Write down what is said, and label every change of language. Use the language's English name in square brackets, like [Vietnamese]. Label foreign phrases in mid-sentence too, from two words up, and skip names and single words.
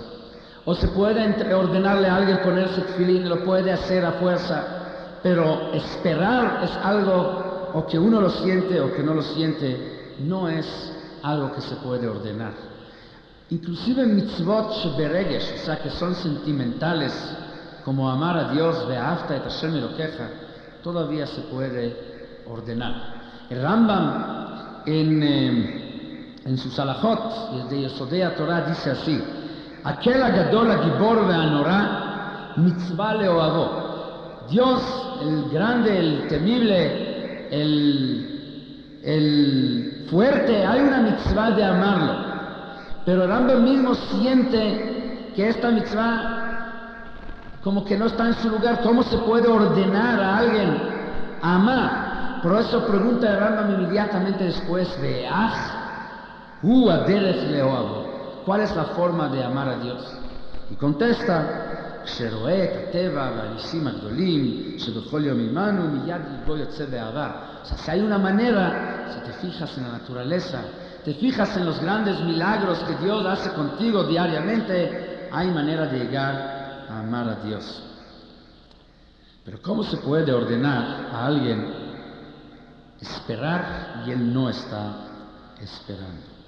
[Spanish] O se puede ordenarle a alguien ponerse tefilín, lo puede hacer a fuerza, pero esperar es algo, o que uno lo siente o que no lo siente, no es algo que se puede ordenar. Inclusive [Hebrew] מצוות שברגש, [Spanish] o sea, que son sentimentales, como amar a Dios, [Hebrew] ואהבת את השם אלוקיך, [Spanish] todavía se puede ordenar. El Rambam en sus halajot de Yesodei Torah dice así: [Hebrew] האל הגדול הגיבור והנורא מצוה לאהבו. [Spanish] Dios, el grande, el temible, el fuerte, hay una mitzvah de amarlo, pero el Rambam mismo siente que esta mitzvah como que no está en su lugar. ¿Cómo se puede ordenar a alguien a amar? Por eso pregunta el Rambam inmediatamente después, [Hebrew] והיאך היא הדרך לאהבו, [Spanish] ¿cuál es la forma de amar a Dios? Y contesta, [Hebrew] כשרואה את הטבע והניסים הגדולים שבכל יום עמנו מיד ליבו יוצא באהבה. [Spanish] O sea, si hay una manera, si te fijas en la naturaleza, te fijas en los grandes milagros que Dios hace contigo diariamente, hay manera de llegar a amar a Dios. Pero ¿cómo se puede ordenar a alguien esperar y él no está esperando?